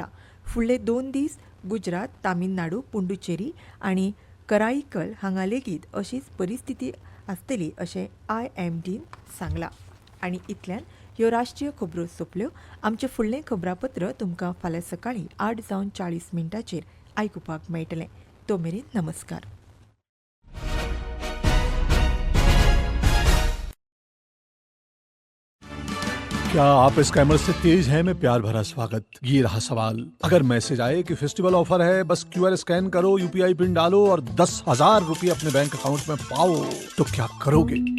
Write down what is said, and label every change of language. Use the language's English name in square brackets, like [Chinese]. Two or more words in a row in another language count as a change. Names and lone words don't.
[Konkani] फुडले 2 दीस गुजरात, तामिळनाडू, पुंडुचेरी आनी कराईकल हांगा लेगीत अशीच परिस्थिती आसतली, अशें IMDन सांगलां. आनी इतल्यान ह्यो राष्ट्रीय खबरो सोंपल्यो. आमचें फुडलें खबरापत्र तुमकां फाल्यां सकाळीं 8:40 आयकुपाक मेळटलें. तो मेरेन नमस्कार. [Hindi] क्या आप स्कैमर से तेज हैं में प्यार भरा स्वागत. ये रहा सवाल. अगर मैसेज आए कि [English] festival offer [Hindi] है, बस QR स्कैन करो, UPI पिन डालो और 10,000 रुपये अपने [English] bank account [Hindi] में पाओ, तो क्या करोगे?